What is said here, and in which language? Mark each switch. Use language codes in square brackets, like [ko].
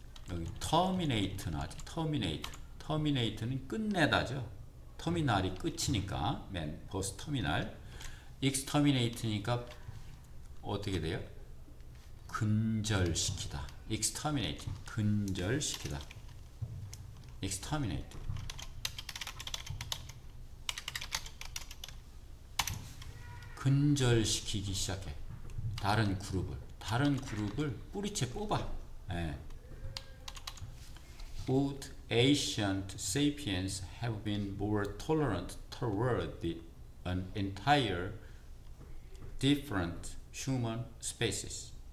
[ko] 여기 terminate 나왔죠. terminate는 끝내다죠. 터미널이 끝이니까 맨 버스 터미널. exterminate니까 어떻게 돼요? 근절시키다. exterminating 근절시키다. exterminate 근절시키기 시작해. 다른 그룹을 뿌리채 뽑아. 예. [en] Would ancient sapiens have been more tolerant toward an entire different human species?